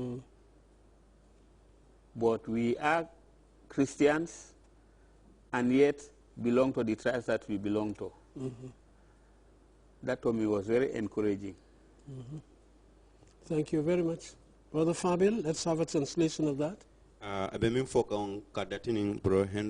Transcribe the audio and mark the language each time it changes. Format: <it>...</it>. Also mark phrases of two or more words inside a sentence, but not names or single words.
<en>But we are Christians and yet belong to the tribes that we belong to." That to me was very encouraging. Thank you very much. Brother Fabian, let's have a translation of that. Abe min fo kan ka datinin Bro Henry</en>